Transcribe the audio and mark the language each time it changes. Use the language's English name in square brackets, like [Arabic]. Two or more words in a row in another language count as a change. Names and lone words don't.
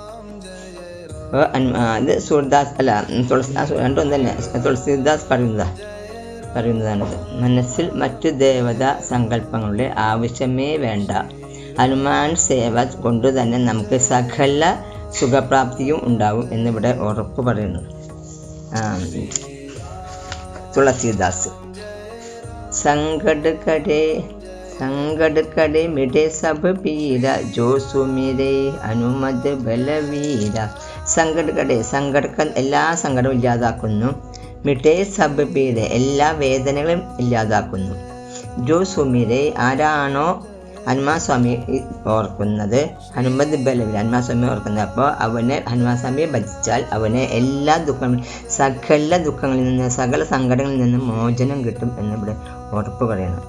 [Malayalam] ഇത് സൂർദാസ് അല്ല തുളസിദാസ്, രണ്ടും തന്നെ തുളസിദാസ് പറയുന്നതാണിത്. മനസ്സിൽ മറ്റു ദേവതാ സങ്കല്പങ്ങളുടെ ആവശ്യമേ വേണ്ട, ഹനുമാൻ സേവ കൊണ്ടു തന്നെ നമുക്ക് സകല സുഖപ്രാപ്തിയും ഉണ്ടാവും എന്നിവിടെ ഉറപ്പ് പറയുന്നു തുളസിദാസ്. [Hindi] संकट कड़े मिटे सब पीरा, जो सुमिरे अनुमद बलवीര. [Malayalam] സങ്കടം എല്ലാ സങ്കടവും ഇല്ലാതാക്കുന്നു. [Hindi] मिटे सब पीरा, [Malayalam] എല്ലാ വേദനകളും ഇല്ലാതാക്കുന്നു. [Hindi] जो सुमिरे, [Malayalam] ആരാണോ ഹനുമാൻ സ്വാമി ഓർക്കുന്നത്, [Hindi] हनुमत बलबीरा, [Malayalam] ഹനുമാൻ സ്വാമി ഓർക്കുന്നത്, അപ്പോൾ അവനെ ഹനുമാൻ സ്വാമിയെ ഭജിച്ചാൽ അവന് എല്ലാ സകല ദുഃഖങ്ങളിൽ നിന്ന് സകല സങ്കടങ്ങളിൽ നിന്ന് മോചനം കിട്ടും എന്നിവിടെ ഉറപ്പ് പറയണം.